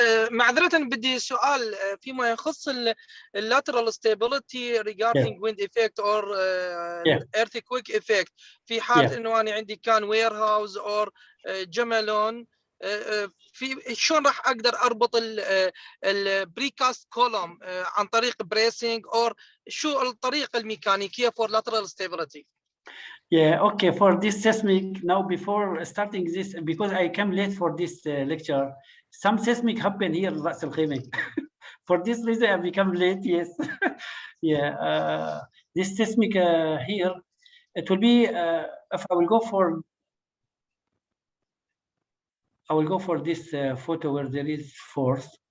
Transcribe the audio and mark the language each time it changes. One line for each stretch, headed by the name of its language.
Arabic: معذرة بدي سؤال فيما يخص
English: lateral stability regarding wind effect or earthquake effect.
Arabic: في حال انه انا عندي كان warehouse or جملون، في شلون راح اقدر اربط البريكاست كولوم عن طريق بريسنج or شو الطريقة الميكانيكية
English: for lateral stability؟ Yeah, okay, for this seismic, now before starting this, because I came late for this lecture, some seismic happened here in Ras Al Khaimah. For this reason, I become late, yes. Yeah, this seismic here, it will be, if I will go for this photo where there is force.